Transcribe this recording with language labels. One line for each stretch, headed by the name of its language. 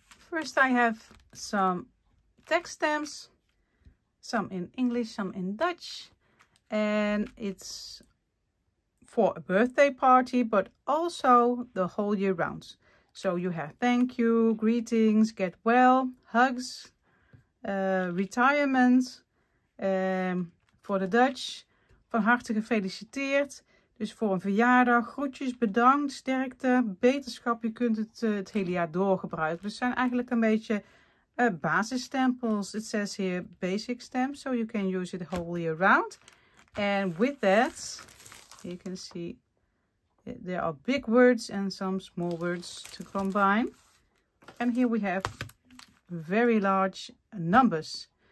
English: First I have some text stamps. Some in English, some in Dutch. And it's for a birthday party, but also the whole year round. So you have thank you, greetings, get well, hugs, retirement.
Dutch: Voor de Dutch, van harte gefeliciteerd. Dus voor een verjaardag, groetjes, bedankt, sterkte, beterschap. Je kunt het hele jaar door gebruiken. Dus het zijn eigenlijk een beetje basisstempels.
English: It says here basic stamps, so you can use it the whole year round. And with that, you can see there are big words and some small words to combine. And here we have very large numbers.